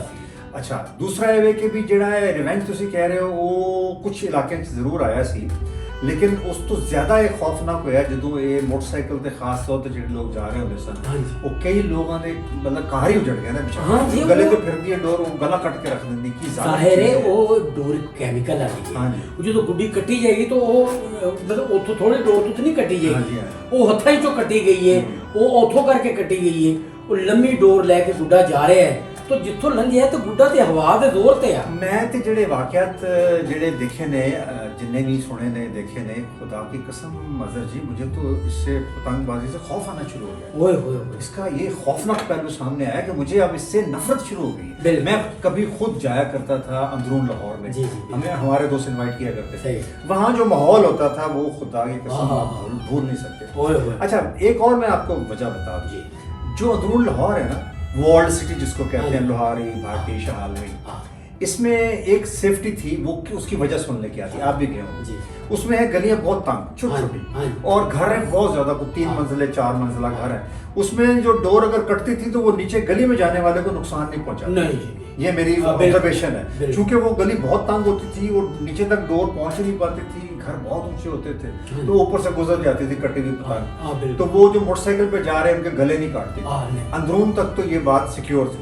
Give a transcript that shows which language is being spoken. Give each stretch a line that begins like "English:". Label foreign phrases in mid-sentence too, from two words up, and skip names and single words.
Punjabi: ਅੱਛਾ, ਦੂਸਰਾ ਇਹ ਵੇ ਕਿ ਵੀ ਜਿਹੜਾ ਇਹ ਰਿਵੈਂਜ ਤੁਸੀਂ ਕਹਿ ਰਹੇ ਹੋ, ਉਹ ਕੁਝ ਇਲਾਕਿਆਂ 'ਚ ਜ਼ਰੂਰ ਆਇਆ ਸੀ, ਲੇਕਿਨ ਉਸ ਤੋਂ ਜ਼ਿਆਦਾ ਇਹ ਖੌਫਨਾਕ ਹੋਇਆ ਜਦੋਂ ਇਹ ਮੋਟਰਸਾਈਕਲ ਤੇ ਖਾਸ ਤੌਰ ਤੇ ਜਿਹੜੇ ਲੋਕ ਜਾ ਰਹੇ ਹੁੰਦੇ ਸਨ, ਉਹ ਕਈ ਲੋਕਾਂ ਦੇ ਮਤਲਬ ਕਾਰ ਹੀ ਉਜੜ ਗਿਆ ਨਾ ਵਿਚਾਰੇ, ਗਲੇ ਤੇ ਫਿਰਦੀ ਹੈ ਡੋਰ, ਉਹ ਗਲਾ ਕੱਟ ਕੇ ਰੱਖ ਦਿੰਦੀ। ਕੀ ਜ਼ਾਹਿਰ ਹੈ ਉਹ ਡੋਰ ਕੈਮੀਕਲ ਆ ਗਈ, ਉਹ ਜਦੋਂ ਗੁੱਡੀ ਕੱਟੀ ਜਾਏਗੀ ਤਾਂ ਉਹ ਮਤਲਬ ਉੱਥੋਂ ਥੋੜੇ ਡੋਰ ਤੋਂ ਨਹੀਂ ਕੱਟੀ ਜਾਏਗੀ, ਉਹ ਹੱਥਾਂ 'ਚੋਂ ਕੱਟੀ ਗਈ ਹੈ, ਉਹ ਉੱਥੋਂ ਕਰਕੇ ਕੱਟੀ ਗਈ ਹੈ। ਉਹ ਲੰਮੀ ਡੋਰ ਲੈ ਕੇ ਗੁੱਡਾ ਜਾ ਰਿਹਾ ਹੈ, ਤੋ ਜਿੱਥੋਂ ਲੰਘਿਆ ਤੋ ਗੁੱਡਾ ਤੇ ਹਵਾ ਦੇ ਜ਼ੋਰ ਤੇ ਆ। ਮੈਂ ਤੇ ਜਿਹੜੇ ਵਾਕਿਆਤ ਜਿਹੜੇ ਦੇਖੇ ਨੇ, ਜਿੰਨੇ ਭੀ ਸੁਣੇ ਨੇ ਦੇਖੇ ਨੇ,
Urdu: خدا کی قسم مظہر جی، مجھے تو اس سے پتنگ بازی سے خوف آنا شروع ہو گیا. ओए होए, اس کا یہ خوفناک پہلو سامنے آیا کہ مجھے اب اس سے نفرت شروع ہو گئی. میں کبھی خود جایا کرتا تھا اندرون لاہور میں، ہمیں ہمارے دوست انوائٹ کیا کرتے تھے، وہاں جو ماحول ہوتا تھا وہ خدا کی قسم بھول نہیں سکتے. اچھا، ایک اور میں آپ کو وجہ بتا دوں، جو اندرون لاہور ہے نا,
English: walled city
Urdu: جس کو کہتے ہیں، لوہاری، بھاٹی, شہالوی, اس میں ایک سیفٹی تھی، وہ اس کی وجہ سننے کی آتی، آپ بھی گئے ہوں جی، اس میں ہے گلیاں بہت تنگ چھوٹی چھوٹی اور گھر ہیں بہت زیادہ، کوئی 3 منزلے 4 منزلہ گھر ہے، اس میں جو ڈور اگر کٹتی تھی تو وہ نیچے گلی میں جانے والے کو نقصان نہیں پہنچاتی، یہ میری آبزرویشن ہے، چونکہ وہ گلی بہت تنگ ہوتی تھی اور نیچے تک ڈور پہنچ نہیں پاتی تھی، گھر بہت اونچے ہوتے تھے تو اوپر سے گزر جاتی تھی کٹی ہوئی پتنگ، تو وہ جو موٹر سائیکل پہ جا رہے ہیں ان کے گلے نہیں کاٹتی، اندرون تک تو یہ بات سیکیور تھی۔